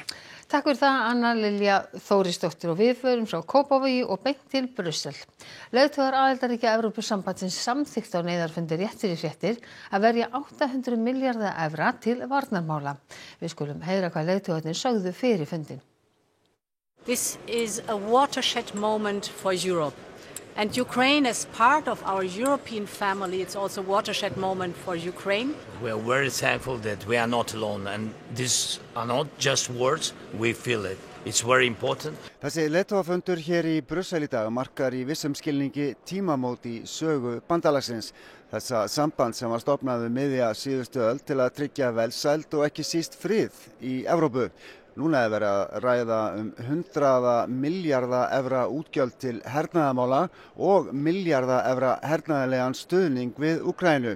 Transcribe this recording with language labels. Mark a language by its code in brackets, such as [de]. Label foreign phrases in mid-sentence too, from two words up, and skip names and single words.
[is] Takk fyrir það, Anna Lilja Þórisdóttir, og við förum frá Kópavogi og beint til Brussel. Leiðtogar aðildarríkja Evrópusambandsins samþykktu á neyðarfundi rétt fyrir fréttir að verja 800 milljarða evra til varnarmála. Við skulum heyra hvað leiðtogarnir sögðu fyrir fundin. [en] This is a watershed moment for Europe. And Ukraine, as part of our European family, it's also a watershed moment for Ukraine. We are very thankful that we are not alone, and these are not just words, we feel it. It's very important. [is] Þessi leiðtogafundur hér í Brussel í dag markar í vissum skilningi tímamót í sögu bandalagsins. Þessa samband sem var stofnað miðja síðustu öld til að tryggja velsæld og ekki síst frið í Evrópu. Núna er verið að ræða 100 milljarða evra útgjöld til hernaðarmála og milljarða evra hernaðarlegan stuðning við Úkraínu.